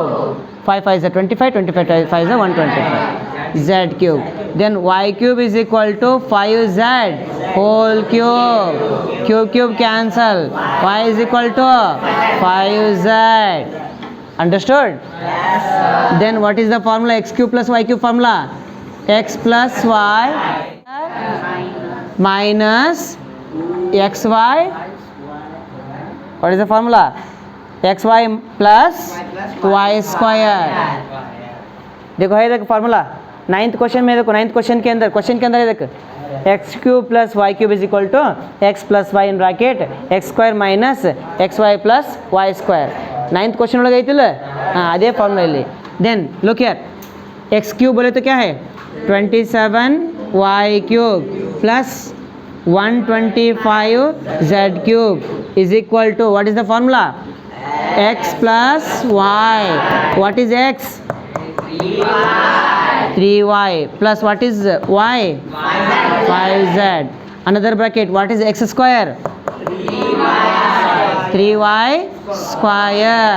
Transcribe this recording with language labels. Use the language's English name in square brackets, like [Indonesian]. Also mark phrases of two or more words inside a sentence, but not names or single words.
[English] 5 5 is a 25, 25 5 is a 125 z cube. Then y cube is equal to 5z whole cube. Cube cancel. Y is equal to 5z. Understood? Yes, sir. Then what is the formula? X cube plus y cube formula? X plus y minus xy. What is the formula? xy plus y square. [Hindi] देखो है देखो [English] formula 9th question [Hindi] में देखो [English] 9th question [Hindi] के अंदर है देखो [English] x cube plus y cube is equal to x plus y in bracket x square minus xy plus y square 9th question [Kannada] ಒಳಗೆ ಐತಿಲ್ಲ ಹಾಂ ಅದೇ ಫಾರ್ಮುಲಾ ಇಲ್ಲಿ [English] then look here x cube [Hindi] बोले तो क्या है [English] 27y cube plus 125z cube is equal to what is the formula x plus y. What is x? 3y plus what is y? 5z. Another bracket. What is x square? 3y square.